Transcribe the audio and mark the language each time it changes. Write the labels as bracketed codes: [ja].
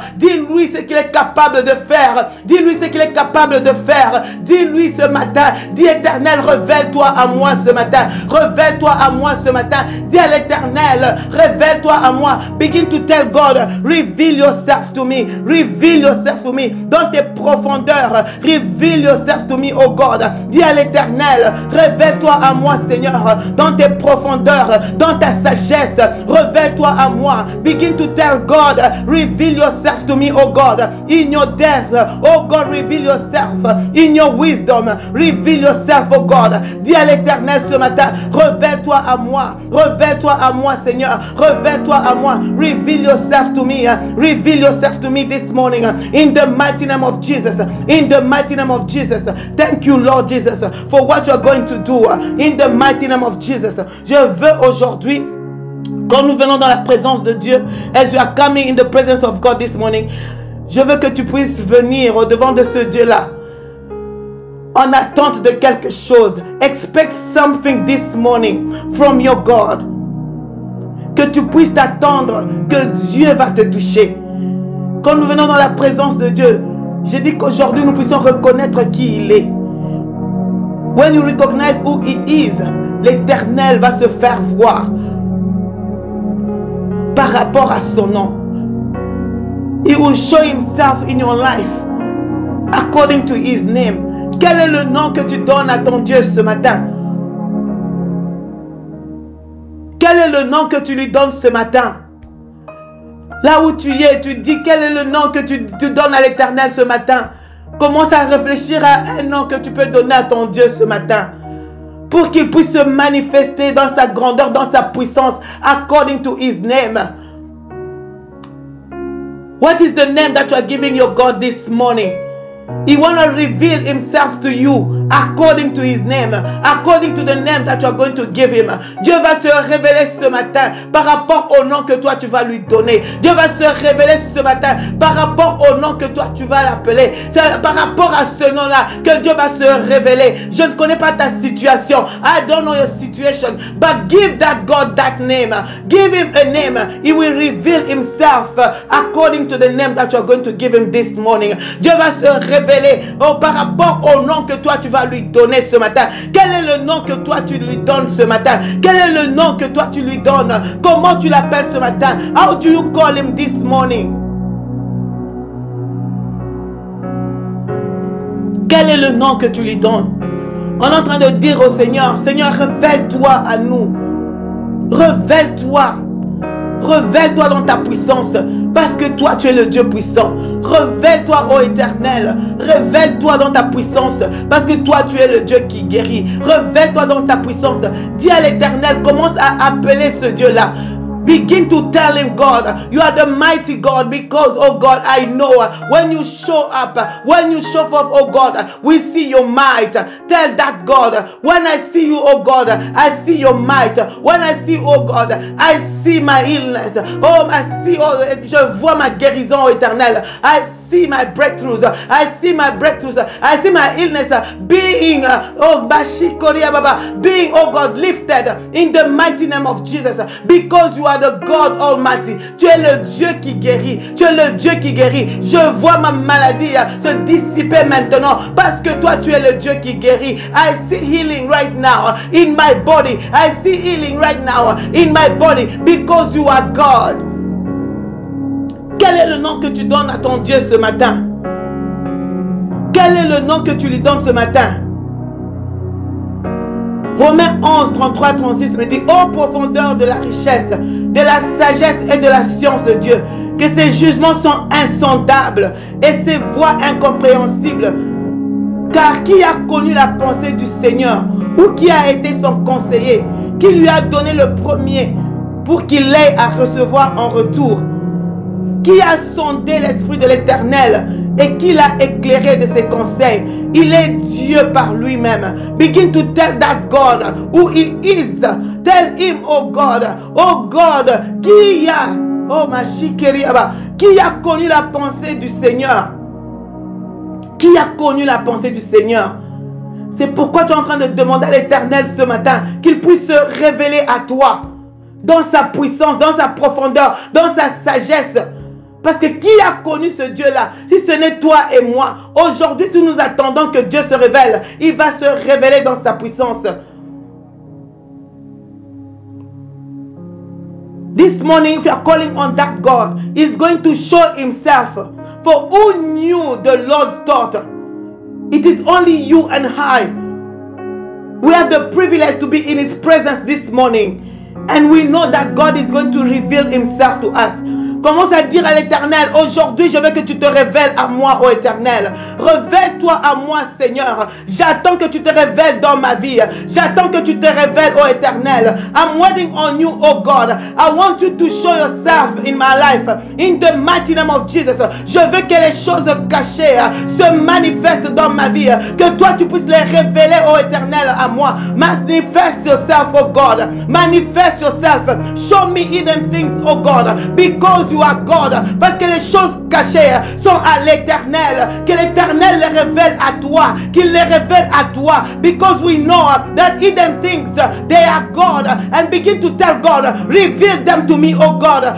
[fr] Dis-lui ce qu'il est capable de faire. Dis-lui ce qu'il est capable de faire. Dis-lui ce matin. Dis Éternel, révèle-toi à moi ce matin. Révèle-toi à moi ce matin. Dis à l'Éternel, révèle-toi à moi. [en] Begin to tell God, reveal yourself to me. Reveal yourself to me. [fr] Dans tes profondeurs, [en] reveal yourself to me, oh God. [fr] Dis à l'Éternel, révèle-toi à moi, Seigneur. Dans tes profondeurs, dans ta sagesse, révèle-toi à moi. [en] Begin to tell God, reveal yourself to me, oh God. In your death, oh God, reveal yourself. In your wisdom, reveal yourself, oh God. [fr] Dis à l'Éternel ce matin, révèle-toi à moi. Révèle-toi à moi, Seigneur. Révèle-toi à moi. [en] Reveal yourself to me. Reveal yourself to me this morning. In the mighty name of Jesus. In the mighty name of Jesus. Thank you, Lord Jesus, for what you are going to do. In the mighty name of Jesus. [fr] Je veux aujourd'hui, quand nous venons dans la présence de Dieu, [en] as you are coming in the presence of God this morning, [fr] je veux que tu puisses venir au devant de ce Dieu-là en attente de quelque chose. [en] Expect something this morning from your God. [fr] Que tu puisses t'attendre que Dieu va te toucher. Quand nous venons dans la présence de Dieu, je dis qu'aujourd'hui nous puissions reconnaître qui il est. [en] When you recognize who He is, [fr] l'Éternel va se faire voir par rapport à son nom. [en] He will show Himself in your life according to His name. [fr] Quel est le nom que tu donnes à ton Dieu ce matin? Quel est le nom que tu lui donnes ce matin? Là où tu es, tu dis quel est le nom que tu donnes à l'Éternel ce matin. Commence à réfléchir à un nom que tu peux donner à ton Dieu ce matin, pour qu'il puisse se manifester dans sa grandeur, dans sa puissance, [en] according to His name. What is the name that you are giving your God this morning? He want to reveal Himself to you according to His name, according to the name that you are going to give Him. [fr] Dieu va se révéler ce matin par rapport au nom que toi tu vas lui donner. Dieu va se révéler ce matin par rapport au nom que toi tu vas l'appeler. C'est par rapport à ce nom-là que Dieu va se révéler. Je ne connais pas ta situation. [en] I don't know your situation. But give that God that name. Give Him a name. He will reveal Himself according to the name that you are going to give Him this morning. [fr] Dieu va se révéler par rapport au nom que toi tu vas lui donner ce matin. Quel est le nom que toi tu lui donnes ce matin? Quel est le nom que toi tu lui donnes? Comment tu l'appelles ce matin? [en] How do you call Him this morning? [fr] Quel est le nom que tu lui donnes? On est en train de dire au Seigneur, Seigneur, révèle-toi à nous. Révèle-toi. Révèle-toi dans ta puissance, parce que toi tu es le Dieu puissant. Révèle-toi, ô Éternel. Révèle-toi dans ta puissance, parce que toi tu es le Dieu qui guérit. Révèle-toi dans ta puissance. Dis à l'Éternel, commence à appeler ce Dieu-là. [en] Begin to tell Him, God, you are the mighty God, because, oh God, I know when you show up, when you show forth, oh God, we see your might. Tell that God, when I see you, oh God, I see your might. When I see, oh God, I see my illness. Oh, I see, oh, [fr] je vois ma guérison, oh Éternel. [en] I see my breakthroughs. I see my breakthroughs. I see my illness being, oh, Bashikoria Baba, being, oh God, lifted in the mighty name of Jesus, because you are the God Almighty. [fr] Tu es le Dieu qui guérit. Tu es le Dieu qui guérit. Je vois ma maladie se dissiper maintenant, parce que toi tu es le Dieu qui guérit. [en] I see healing right now in my body. I see healing right now in my body, because you are God. [fr] Quel est le nom que tu donnes à ton Dieu ce matin? Quel est le nom que tu lui donnes ce matin? Romains 11, 33, 36 me dit: ô profondeur de la richesse, de la sagesse et de la science de Dieu, que ses jugements sont insondables et ses voies incompréhensibles. Car qui a connu la pensée du Seigneur, ou qui a été son conseiller, qui lui a donné le premier pour qu'il ait à recevoir en retour? Qui a sondé l'esprit de l'Éternel et qui l'a éclairé de ses conseils? Il est Dieu par lui-même. [en] Begin to tell that God who He is. Tell Him, oh God, [fr] qui a, oh ma chikeriaba, qui a connu la pensée du Seigneur? Qui a connu la pensée du Seigneur? C'est pourquoi tu es en train de demander à l'Éternel ce matin qu'il puisse se révéler à toi dans sa puissance, dans sa profondeur, dans sa sagesse. Parce que qui a connu ce Dieu-là? Si ce n'est toi et moi. Aujourd'hui, si nous attendons que Dieu se révèle, il va se révéler dans sa puissance. [en] This morning, if you are calling on that God, He's going to show Himself. For who knew the Lord's thought? It is only you and I. We have the privilege to be in His presence this morning. And we know that God is going to reveal Himself to us. [fr] Commence à dire à l'Éternel, aujourd'hui je veux que tu te révèles à moi, ô Éternel. Révèle-toi à moi, Seigneur. J'attends que tu te révèles dans ma vie. J'attends que tu te révèles, ô Éternel. [en] I'm waiting on you, oh God. I want you to show yourself in my life. In the mighty name of Jesus. [fr] Je veux que les choses cachées se manifestent dans ma vie. Que toi tu puisses les révéler, ô Éternel, à moi. [en] Manifest yourself, oh God. Manifest yourself. Show me hidden things, oh God. Because you are God. [fr] Parce que les choses cachées sont à l'Éternel. Que l'Éternel les révèle à toi. Qu'il les révèle à toi. [en] Because we know that hidden things, they are God. And begin to tell God, reveal them to me, oh God.